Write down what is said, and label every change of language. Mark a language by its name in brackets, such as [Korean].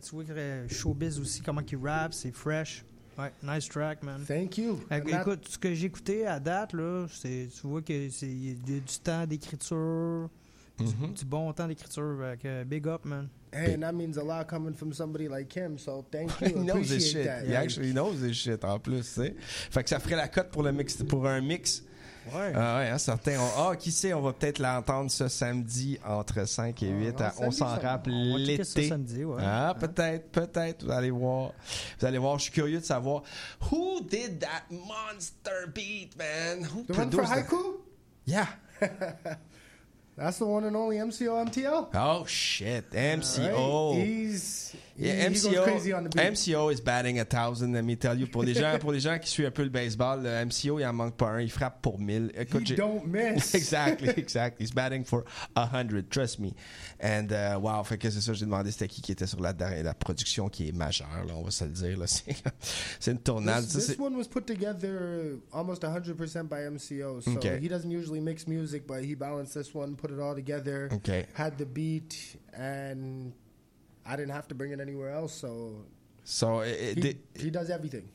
[French] Tu vois, Showbiz aussi, comment qu'il rap, c'est fresh. [English] Ouais, nice track, man. Thank you. [French] Écoute, ce que j'ai écouté à date, là, c'est, tu vois qu'il y a du temps d'écriture. Mm-hmm. Du bon temps d'écriture avec [English] big up, man. Hey, and that means a lot coming from somebody like him, so thank you. He knows his shit. That, he like. Actually knows his shit [French] en plus, tu sais. Fait que ça ferait la cote pour le mix, pour un mix. Ouais. Ah ouais, hein, certain. Ah, oh, qui sait, on va peut-être l'entendre ce samedi entre 5 et 8. Ah, on s'en rappelle l'été. Ce samedi, ouais. Ah, hein? peut-être. Vous allez voir. Je suis curieux de savoir. [English] Who did that monster beat, man? Who the one for Haiku? Yeah. That's the one and only MCO MTL. Oh shit, MCO. Right. He goes crazy on the beat. MCO is batting 1,000. Let me tell you. [French] Pour les gens qui suivent un peu le baseball, le MCO il en manque pas un. Il frappe pour 1,000. Écoute, [English] don't miss. Exactly. He's batting for 100. Trust me. And wow. [French] Fait que c'est ça. J'ai demandé c'était qui était sur la production qui est majeure. Là, on va se le dire. Là. C'est une tournade. [English] This one was put together almost 100% by MCO. So okay. He doesn't usually mix music, but he balanced this one. Put it all together. Okay. Had the beat and I didn't have to bring it anywhere else. So. So he does everything.